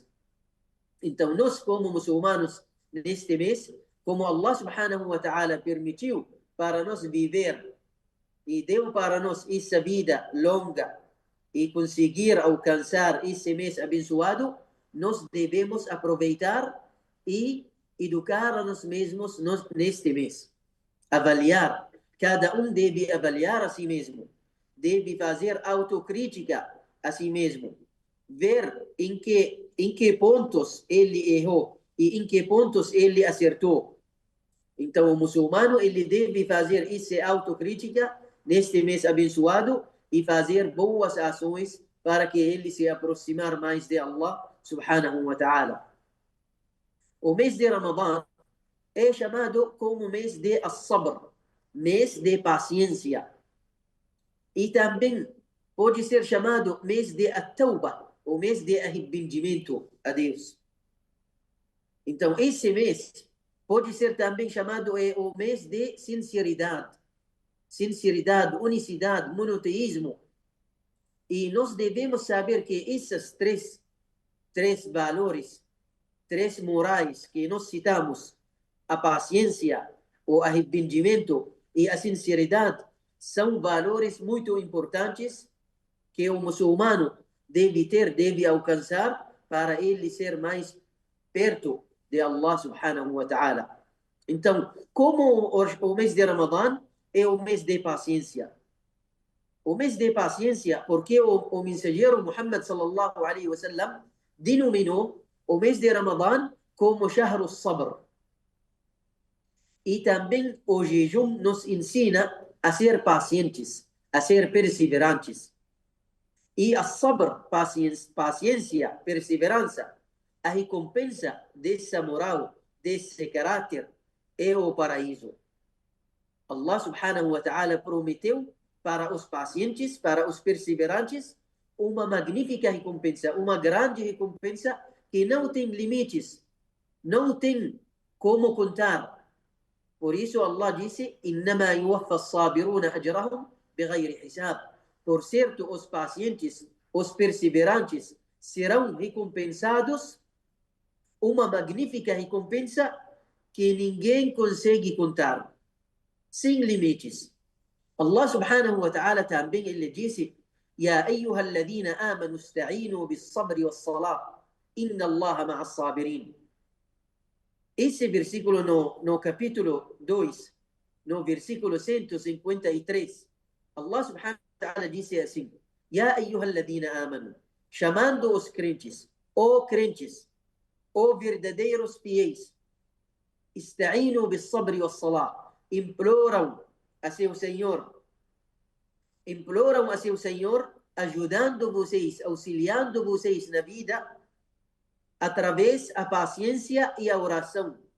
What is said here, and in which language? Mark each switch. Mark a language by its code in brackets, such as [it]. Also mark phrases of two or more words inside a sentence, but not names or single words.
[pt] Então, nós como muçulmanos, neste mês, como Allah [ar] سبحانه وتعالى [pt] permitiu para nós viver e deu para nós essa vida longa e conseguir alcançar esse mês abençoado, nós devemos aproveitar e educar a nós mesmos neste mês. Avaliar. Cada deve avaliar a si mesmo. Deve fazer autocrítica a si mesmo. Ver em que pontos ele errou e em que pontos ele acertou. Então, o muçulmano ele deve fazer essa autocrítica neste mês abençoado e fazer boas ações para que ele se aproximar mais de Allah [ar] سبحانه وتعالى. [pt] O mês de Ramadã é chamado como mês de as-sabr, mês de paciência. E também pode ser chamado mês de at-tawbah, o mês de arrependimento a Deus. Então, esse mês pode ser também chamado o mês de sinceridade. Sinceridade, unicidade, monoteísmo. E nós devemos saber que esses três valores, três morais que nós citamos, a paciência, o arrependimento e a sinceridade, são valores muito importantes que o muçulmano deve ter, deve alcançar para ele ser mais perto de Allah [ar] سبحانه وتعالى. [pt] Então, como o mês de Ramadã é o mês de paciência. O mês de paciência, porque o mensageiro Muhammad [ar] صلى الله عليه وسلم [pt] denominou o mês de Ramadã como [ar] شهر الصبر. [pt] E também o jejum nos ensina a ser pacientes, a ser perseverantes. E a sabr, paciência, perseverança, a recompensa dessa moral, desse caráter, é o paraíso. Allah [ar] سبحانه وتعالى [pt] prometeu para os pacientes, para os perseverantes, uma magnífica recompensa, uma grande recompensa que não tem limites, não tem como contar. Por isso Allah disse: [ar] "إنما يوفى الصابرون أجرهم بغير حساب." [pt] Por certo, os pacientes, os perseverantes serão recompensados uma magnífica recompensa que ninguém consegue contar, sem limites. Allah [ar] سبحانه وتعالى [pt] também ele disse: [ar] "يا أيها الذين آمنوا استعينوا بالصبر والصلاة، إن الله مع الصابرين." [pt] Esse versículo no capítulo 2, no versículo 153, Allah [ar] سبحانه وتعالى [pt] disse assim: [ar] "يا أيها الذين آمنوا", [pt] chamando os crentes, ó verdadeiros fiéis, [ar] "استعينوا بالصبر والصلاة", [pt] imploram a seu Senhor, ajudando vocês, auxiliando vocês na vida, através da paciência e a oração.